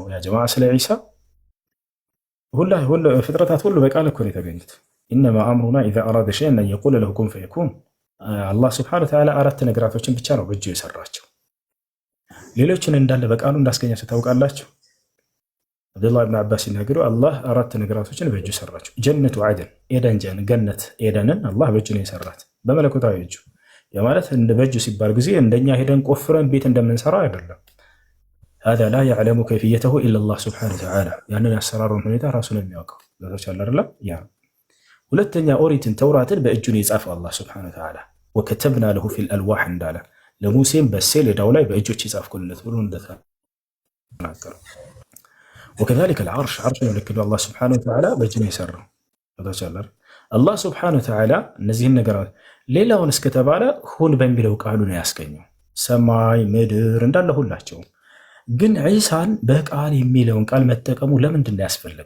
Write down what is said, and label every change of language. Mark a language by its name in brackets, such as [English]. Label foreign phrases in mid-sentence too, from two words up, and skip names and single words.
[Amharic] ያ ጀማዓ ስለ ዒሳ ፍጥረታት ሁሉ በቃል እኮ ነው የተገኙት። [Arabic] إنما أمره إذا أراد شيئا أن يقول له كن فيكون። [Amharic] አላህ [Arabic] سبحانه وتعالى [Amharic] 4 ነገራቶችን ብቻ ነው በእጁ የሰራቸው። ሌሎችን እንዳለ በቃሉ እንዳስገኛቸው ታውቃላችሁ። አብዱላህ ብን አባስ ሲናገሩ አላህ 4 ነገራቶችን በእጁ ሰራቸው። [Arabic] جنة عدن [Amharic] ገነት ኤደንን አላህ በእጁ ነው የሰራት በመለኮታዊ እጁ። የማለት በእጁ ሲባል ጊዜ እንደኛ ሄደን ቆፍረን ቤት እንደምንሰራ አይደለም። [Arabic] هذا لا يعلم كيفيته الا الله سبحانه وتعالى [Amharic] ያንን ያሰራሩን ሁኔታ ራሱ ነው የሚያውቀው። ለተቻለ አይደለም ያ ሁለተኛ ኦሪትን ተውራትን በእጁ ነው የጻፈው አላህ [Arabic] سبحانه وتعالى وكتبنا له في الالواح [Amharic] እንዳለ ለሙሴም በሰሌዳው ላይ በእጆች የጻፍኩለት ብሎ እንደተናገረ [Arabic] وكذلك العرش عرش [Amharic] ነው ልክ አላህ [Arabic] سبحانه وتعالى [Amharic] በእጁ ነው የሰራው። ለተቻለ አላህ [Arabic] سبحانه وتعالى [Amharic] እነዚህን ነገራት ሌላውን እስከተባለ ሁን በሚለው ቃሉ ነው ያስገኘው። ሰማይ ምድር እንዳለ ሁላቸው። ግን ዒሳን በቃል የሚለውን ቃል መጠቀሙ ለምንድን ነው ያስፈልገው?